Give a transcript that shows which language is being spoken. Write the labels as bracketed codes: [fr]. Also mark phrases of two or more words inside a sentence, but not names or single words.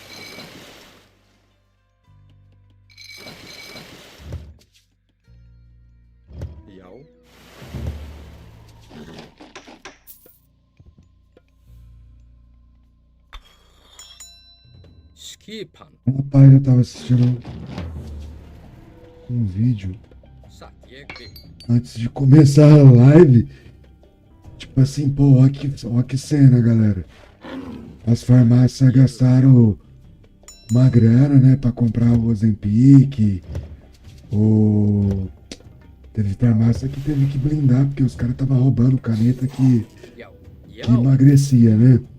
[is] Já. Skipan. [pt] Rapaz, eu tava assistindo um vídeo [is] Satt, ég vil. [pt] antes de começar a live. Tipo assim, pô, ó que cena, galera. As farmácias gastaram uma grana, né, pra comprar o Ozempic. Teve farmácia que teve que blindar, porque os caras estavam roubando caneta que emagrecia, né?